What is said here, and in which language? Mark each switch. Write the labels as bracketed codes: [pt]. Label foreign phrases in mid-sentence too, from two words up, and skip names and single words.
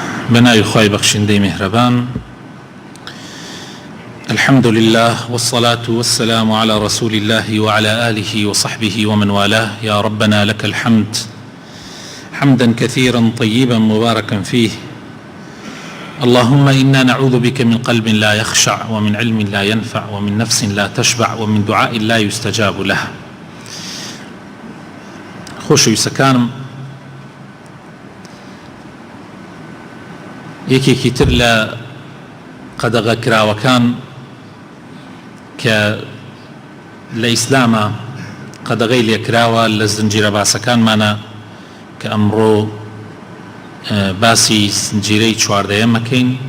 [ckb] بناوی خوای بەخشندەی مهربان. [ar] الحمد لله والصلاة والسلام على رسول الله وعلى آله وصحبه ومن والاه. يا ربنا لك الحمد حمدا كثيرا طيبا مباركا فيه. اللهم إنا نعوذ بك من قلب لا يخشع ومن علم لا ينفع ومن نفس لا تشبع ومن دعاء لا يستجاب له. [ckb] خۆشەویستەکانم، یەکێکی تر لە قەدەغە کراوەکان کە لە ئیسلامە قەدەغەی لێکراوە لە زنجیرە باسەکانمانە کە ئەمڕۆ باسی زنجیرەی چواردەیەم مەکەین.